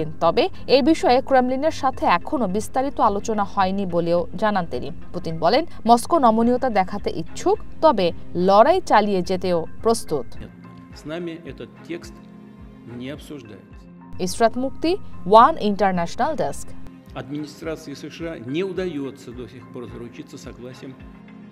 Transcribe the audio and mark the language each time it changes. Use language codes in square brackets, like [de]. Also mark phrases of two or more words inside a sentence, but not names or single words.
[bn] তবে এই বিষয়ে ক্রেমলিনের সাথে এখনও বিস্তারিত আলোচনা হয়নি বলেও জানান তিনি। পুতিন বলেন, মস্কো নমনীয়তা দেখাতে ইচ্ছুক, তবে লড়াই চালিয়ে যেতেও প্রস্তুত। ইসরাত মুক্তি, ওয়ান ইন্টারন্যাশনাল ডেস্ক। [ru] Администрации США не удается до сих пор заручиться согласием